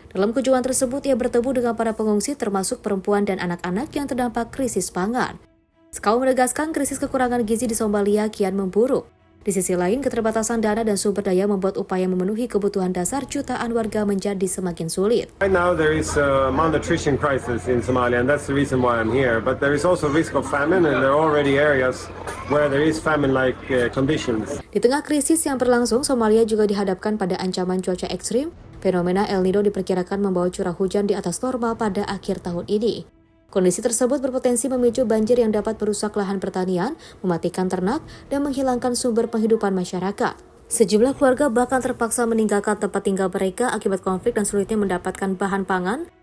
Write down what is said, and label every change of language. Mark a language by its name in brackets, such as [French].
[Indonesian] Dalam kunjungan tersebut, ia bertemu dengan para pengungsi termasuk perempuan dan anak-anak yang terdampak krisis pangan. Skau menegaskan krisis kekurangan gizi di Somalia kian memburuk. Di sisi lain, keterbatasan dana dan sumber daya membuat upaya memenuhi kebutuhan dasar jutaan warga menjadi semakin sulit. [English] Right now there is a malnutrition crisis in Somalia, and that's the reason why I'm here. But there is also risk of famine, and there are already areas where there is famine-like conditions. [Indonesian] Di tengah krisis yang berlangsung, Somalia juga dihadapkan pada ancaman cuaca ekstrim. Fenomena El Nino diperkirakan membawa curah hujan di atas normal pada akhir tahun ini. Kondisi tersebut berpotensi memicu banjir yang dapat merusak lahan pertanian, mematikan ternak, dan menghilangkan sumber penghidupan masyarakat. Sejumlah keluarga bahkan terpaksa meninggalkan tempat tinggal mereka akibat konflik dan sulitnya mendapatkan bahan pangan.